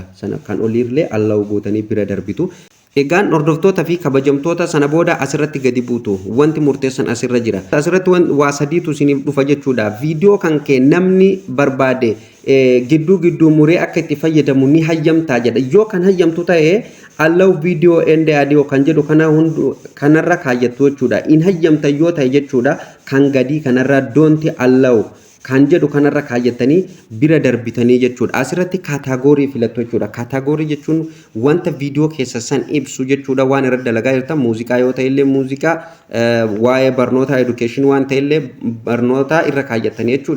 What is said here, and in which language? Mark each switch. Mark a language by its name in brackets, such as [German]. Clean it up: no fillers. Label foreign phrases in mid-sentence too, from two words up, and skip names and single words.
[Oromo] Sana kan oliirlee allahu gootanii bira darbitu. Egaan hordoftoota fi kabajamtoota sana booda asirratti gadi buutu wanti murteessan asirra jira. Asirratti waa sadiitu isiniif dhufa jechuudha. Viidiyoo kan kee namni barbaade gidduu muree akka itti fayyadamu ni hayyamtaa jedha. Yoo kan hayyamtu ta'ee [English] allow video and audio [Oromo] kan jedhu kanarra kaayyattu jechuudha. In hayyamta yoo ta'e jechuudha kan gadii kanarra [English] don't allow [Oromo] kan jedhu kanarra kaayyatanii bira darbitanii jechuudha. Asirratti kaataagorii filattu jechuudha. Kaataagorii jechuun wanta viidiyoo keessa san ibsu jechuudha. Waan irra dalagaa jirtan muuziqaa yoo ta'e illee muuziqaa waa'ee barnoota education waan ta'e illee barnoota irra kaayyatanii jechuudha.